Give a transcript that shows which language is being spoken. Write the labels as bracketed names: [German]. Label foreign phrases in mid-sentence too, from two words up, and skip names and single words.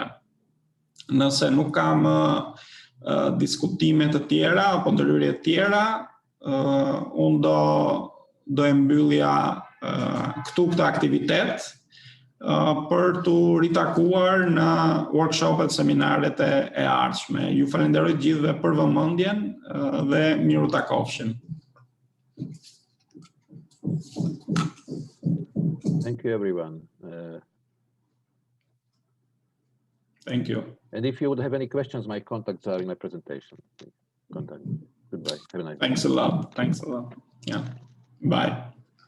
[Albanian] Nëse nuk kam diskutime të tjera apo ndërhyrje të tjera, unë do e mbyllja këtu këtë aktivitet për të ritakuar në workshopet, seminaret e ardhshme. Ju falenderoj gjithëve për vëmendjen dhe miru takofshim. [English] Thank you, everyone. Thank you. And if you would have any questions, my contacts are in my presentation. Contact me. Goodbye. Have a nice day. Thanks a lot. Thanks a lot. Yeah. Bye.